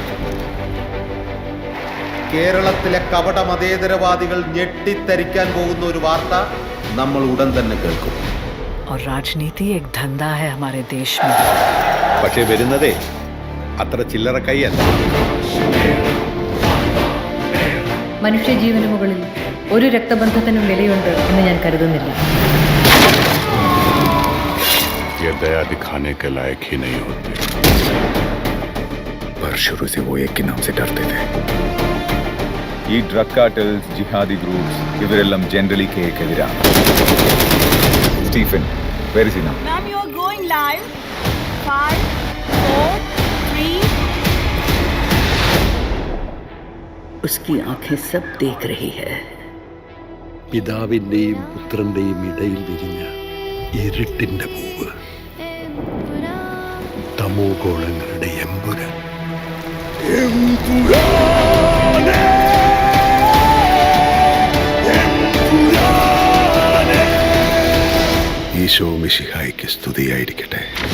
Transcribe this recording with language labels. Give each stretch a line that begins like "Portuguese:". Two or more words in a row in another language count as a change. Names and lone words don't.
Malayalam: കേരളത്തിലെ കപട മതേതരവാദികൾ ഞെട്ടിത്തരിക്കാൻ പോകുന്ന ഒരു വാർത്ത നമ്മൾ ഉടൻ തന്നെ കേൾക്കും. പക്ഷേ വരുന്നതേ അത്ര ചില്ലറ കൈയല്ല. മനുഷ്യജീവന് മുകളിൽ ഒരു രക്തബന്ധത്തിനും വിലയുണ്ട് എന്ന് ഞാൻ കരുതുന്നില്ല.
Hindi: दिखाने के लायक ही नहीं होते, पर शुरू से वो एक के नाम से डरते थे.
Malayalam: ഈ
English: drug cartels, jihadi groups
Malayalam: ഇവരെല്ലാം ജനറലി കേക്കെതിരാണ്. സ്റ്റീഫൻ,
English: where is he now? Ma'am, you are going live. 5, 4, 3.
Hindi: उसकी आंखें सब देख रही है.
Malayalam: പിതാവിന്റെയും പുത്രന്റെയും ഇടയിൽ വിരിഞ്ഞ ഇരുട്ടിന്റെ പൂവ്, തമോ ഗോളങ്ങളുടെ എമ്പുരാൻ. ഈശോ മിശിഹായ്ക്ക് സ്തുതിയായിരിക്കട്ടെ.